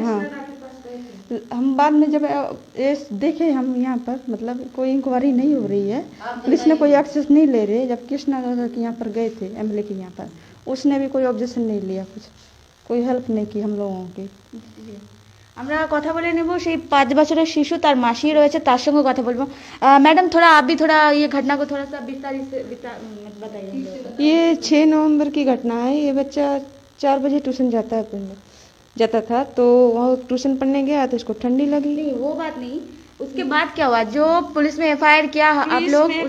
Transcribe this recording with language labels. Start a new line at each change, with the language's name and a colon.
Hindi: हाँ, हम बाद में जब ये देखे हम यहाँ पर, मतलब कोई इंक्वायरी नहीं हो रही है, पुलिस ने कोई एक्सेस नहीं ले रहे। जब कृष्णा के यहाँ पर गए थे, एमएलए के यहाँ पर, उसने भी कोई ऑब्जेक्शन नहीं लिया, कुछ कोई हेल्प नहीं की हम लोगों की।
Bangla: আমরা কথা বলে নেব সেই 5 বছরের শিশু, তার মাসি রয়েছে, তার সঙ্গে কথা বলবো।
Hindi: मैडम थोड़ा आप भी थोड़ा ये घटना को थोड़ा सा विस्तारित से बताइए। ये 6 नवंबर की घटना है। ये बच्चा 4 बजे ट्यूशन जाता था, तो वहाँ ट्यूशन पढ़ने गया तो इसको ठंडी लगी। नहीं वो बात नहीं, उसके बाद क्या हुआ? जो पुलिस में एफआईआर किया आप लोग उसके